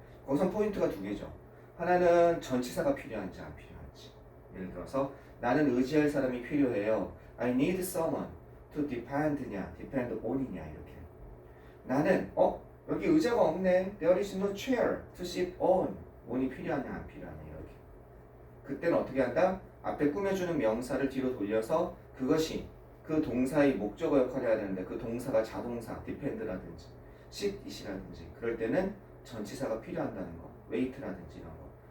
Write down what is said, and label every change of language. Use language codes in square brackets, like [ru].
[ko] 거기서 포인트가 두 개죠. 하나는 전치사가 필요한지 안 필요한지. 예를 들어서 나는 의지할 사람이 필요해요. [en] I need someone to depend냐, depend on이냐 [ko] 이렇게. 나는 여기 의자가 없네. [en] There is no chair to sit on. [ko] on이 필요하냐 안 필요하냐 이렇게. 그때는 어떻게 한다? 앞에 꾸며주는 명사를 뒤로 돌려서 그것이 그 동사의 목적어 역할을 해야 되는데 그 동사가 자동사, depend라든지 sit, it이라든지 그럴 때는 전치사가 필요한다는 거, wait라든지 이런 거.